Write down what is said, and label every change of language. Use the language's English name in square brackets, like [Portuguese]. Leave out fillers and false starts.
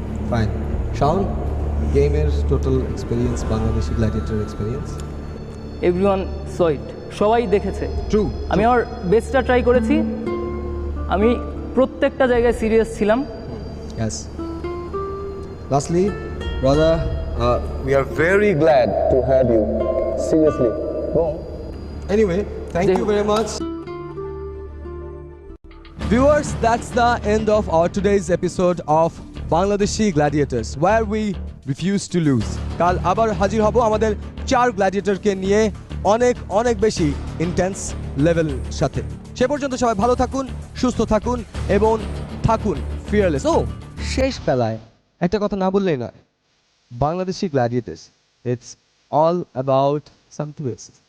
[English] Fine. [Bangla] Shaon, গেমের total experience, Bangladeshi gladiator experience? [English] everyone so it, [Bangla] সবাই দেখেছে। [English] True. [Bangla] আমি আমার বেস্টটা ট্রাই করেছি, আমি প্রত্যেকটা জায়গায় সিরিয়াস ছিলাম। [English] Yes. Lastly, brother, We are very glad to have you. Seriously. anyway, thank you very much. Viewers, that's the end of our today's episode of Bangladeshi Gladiators, where we refuse to lose. [Bangla] কাল আবার হাজির হব আমাদের 4 গ্ল্যাডিয়েটরকে নিয়ে অনেক বেশি intense level সাথে। সে পর্যন্ত সবাই ভালো থাকুন, সুস্থ থাকুন এবং থাকুন ফিয়ারলেস। ও শেষ বেলায় একটা কথা না বললেই নয়, Bangladeshi গ্ল্যাডিয়েটার্স, [English] It's all about some twist.